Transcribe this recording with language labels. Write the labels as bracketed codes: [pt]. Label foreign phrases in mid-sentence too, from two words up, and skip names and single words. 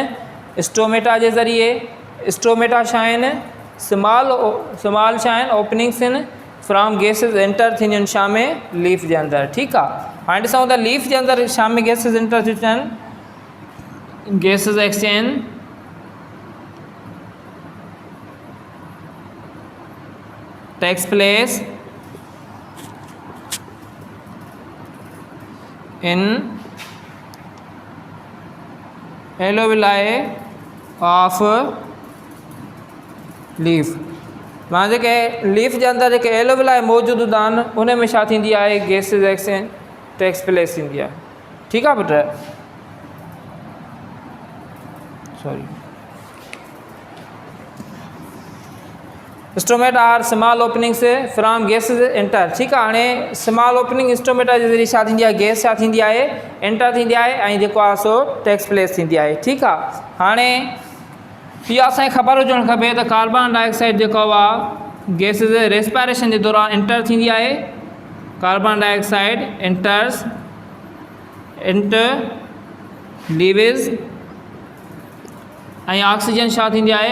[sd] स्ट्रोमेटा जे ज़रिए। स्ट्रोमेटा छा आहिनि? स्मॉल छा आहिनि? ओपनिंग्स आहिनि [en] from gases enter [sd] थींदियूं आहिनि छा में? लीफ जे अंदरि। ठीकु आहे। हाणे ॾिसूं त लीफ जे अंदरि छा में गैसिस एंटर थियूं थियनि? [en] gases exchange takes place in alveoli of leaf. [sd] मां जेके लीफ जे अंदरि जेके एलोविलाई मौजूदु हूंदा आहिनि, उन में छा थींदी आहे? [en] gases exchange takes place [sd] थींदी आहे। ठीकु आहे पुट? [en] sorry, stomata are small openings from gases enter. [sd] ठीकु आहे। हाणे [en] small opening [sd] स्ट्रोमेटा जे ज़रिए छा थींदी आहे? गैस छा थींदी आहे? एंटर थींदी आहे ऐं जेको आहे सो [en] takes place [sd] थींदी आहे। ठीकु आहे। हाणे इहा असांखे ख़बर हुजणु खपे त [en] carbon dioxide [sd] जेको आहे [en] gases respiration [sd] जे दौरान एंटर थींदी आहे। [en] carbon dioxide enters inter leaves [sd] ऐं ऑक्सीजन छा थींदी आहे?